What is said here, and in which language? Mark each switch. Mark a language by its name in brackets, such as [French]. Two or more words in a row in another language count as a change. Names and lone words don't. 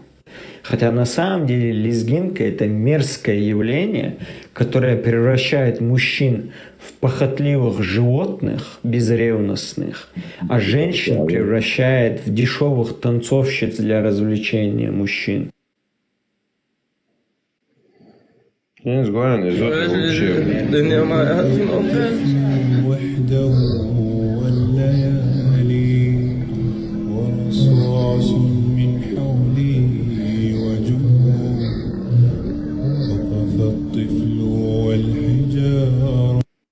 [Russian] Хотя на самом деле лезгинка – это мерзкое явление, которое превращает мужчин в похотливых животных, безревностных, а женщин превращает в дешевых танцовщиц для развлечения мужчин. [Arabic] الدنيا ما وحده والليالي ورصاص من حولي وجوه وقف الطفل والحجار